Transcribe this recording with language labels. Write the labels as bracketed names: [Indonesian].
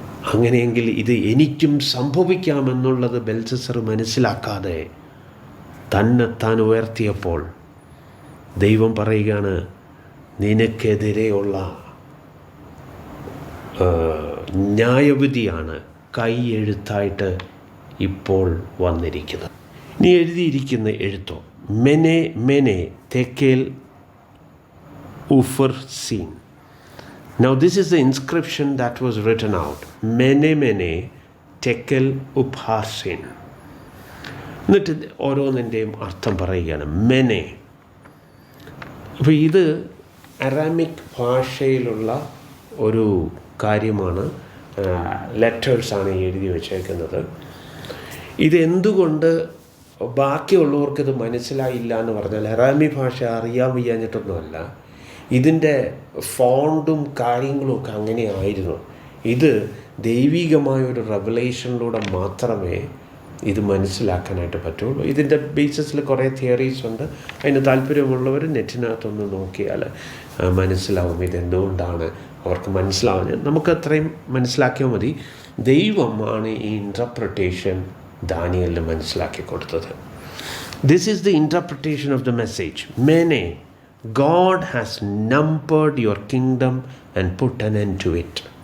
[Malayalam] അങ്ങനെയെങ്കിൽ ഇത് എനിക്കും സംഭവിക്കാമെന്നുള്ളത് ബെൽസസർ മനസ്സിലാക്കാതെ തന്നെത്താൻ ഉയർത്തിയപ്പോൾ ദൈവം പറയുകയാണ്, നിനക്കെതിരെയുള്ള ന്യായവിധിയാണ് കൈയെഴുത്തായിട്ട് ഇപ്പോൾ വന്നിരിക്കുന്നത്. നീ എഴുതിയിരിക്കുന്ന എഴുത്തോ മെനെ മെനെ തെക്കേൽ ഉഫർസീൻ. [English] Now this is the inscription that was written out. [Aramaic] Mene mene tekel upharsin. [Malayalam] എന്നിട്ട് ഓരോന്നിൻ്റെയും അർത്ഥം പറയുകയാണ്. മെനെ, അപ്പോൾ ഇത് അറാമിക് ഭാഷയിലുള്ള ഒരു കാര്യമാണ്. ലെറ്റേഴ്സാണ് എഴുതി വച്ചേക്കുന്നത്. ഇതെന്തുകൊണ്ട് ബാക്കിയുള്ളവർക്കിത് മനസ്സിലായില്ല എന്ന് പറഞ്ഞാൽ, അറാമി ഭാഷ അറിയാൻ വയ്യാഞ്ഞിട്ടൊന്നുമല്ല, ഇതിൻ്റെ ഫോണ്ടും കാര്യങ്ങളും ഒക്കെ അങ്ങനെയായിരുന്നു. ഇത് ദൈവികമായൊരു റെവലേഷനിലൂടെ മാത്രമേ ഇത് മനസ്സിലാക്കാനായിട്ട് പറ്റുള്ളൂ. ഇതിൻ്റെ ബേസിസിൽ കുറേ തിയറീസ് ഉണ്ട്. അതിന് താല്പര്യമുള്ളവർ നെറ്റിനകത്തൊന്ന് നോക്കിയാൽ മനസ്സിലാവും ഇതെന്തുകൊണ്ടാണ് അവർക്ക് മനസ്സിലാവുന്നത്. നമുക്ക് അത്രയും മനസ്സിലാക്കിയാൽ മതി. ദൈവമാണ് ഈ ഇൻറ്റർപ്രിട്ടേഷൻ ദാനിയേലിന് മനസ്സിലാക്കി കൊടുത്തത്. [English] This is the interpretation of the message. മെനെ, God has numbered your kingdom and put an end to it.